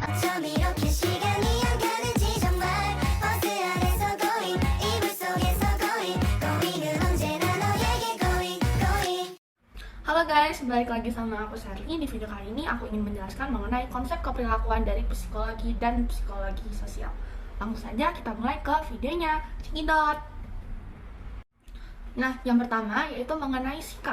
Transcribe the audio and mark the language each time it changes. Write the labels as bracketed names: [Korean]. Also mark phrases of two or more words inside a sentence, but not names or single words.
[Korean] 럼 이렇게 시간이 안 가는지 정말 버스 안에서 going 이불 속에서 going은 언제나 너에게 going. [Indonesian] Halo guys, balik lagi sama aku Sherly. Di video kali ini aku ingin menjelaskan mengenai konsep keperilakuan dari psikologi dan psikologi sosial. Langsung saja kita mulai ke videonya. Cekidot. Nah, yang pertama yaitu mengenai sikap.